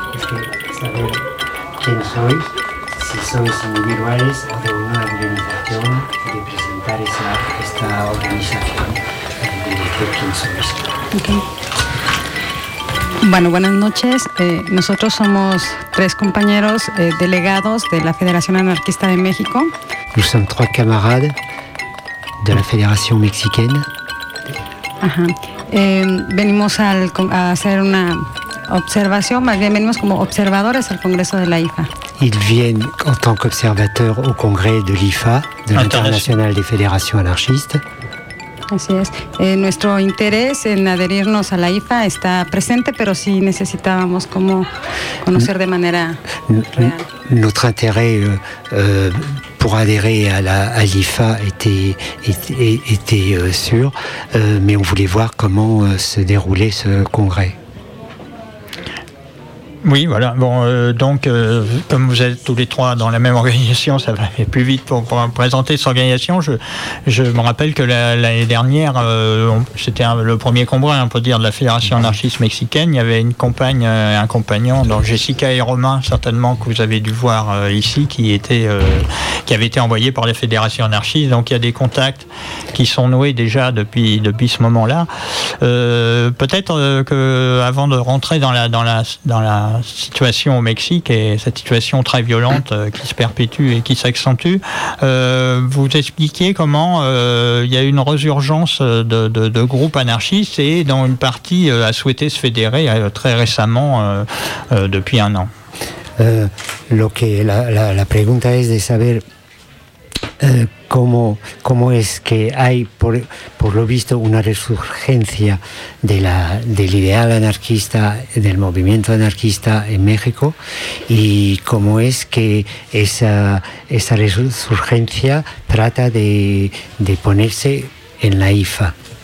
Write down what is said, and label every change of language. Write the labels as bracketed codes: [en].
[es] Si sois individuales o de una organización, de presentar esta organización, de decir quién sois. Okay. Bueno, buenas noches. Nosotros somos tres compañeros delegados de la Federación Anarquista de México. [fr] Nous sommes trois camarades de la Fédération Mexicaine. Ajá. [es] Venimos a hacer una observación, más bien venimos como observadores al Congreso de la IFA. [fr] Ils viennent en tant qu'observateurs au congrès de l'IFA, de l'International des Fédérations Anarchistes. [es] Así es. Nuestro interés en adherirnos a la IFA está presente, pero sí necesitábamos como conocer de manera real. [fr] Notre intérêt pour adhérer à l'IFA était sûr, mais on voulait voir comment se déroulait ce congrès. Oui, voilà. Bon, comme vous êtes tous les trois dans la même organisation, ça va aller plus vite pour présenter cette organisation. Je me rappelle que l'année dernière, c'était le premier congrès, on peut dire, de la Fédération anarchiste mexicaine. Il y avait une compagne, un compagnon, donc Jessica et Romain, certainement, que vous avez dû voir ici, qui avait été envoyé par la Fédération anarchiste. Donc il y a des contacts qui sont noués déjà depuis ce moment-là. Peut-être qu'avant de rentrer dans la situation au Mexique et cette situation très violente qui se perpétue et qui s'accentue, vous expliquiez comment il y a une résurgence de groupes anarchistes et dont une partie a souhaité se fédérer très récemment, depuis un an. [es] La pregunta es de saber cómo es que hay por lo visto una resurgencia del ideal anarquista, del movimiento anarquista en México, y cómo es que esa resurgencia trata de ponerse en la IFA.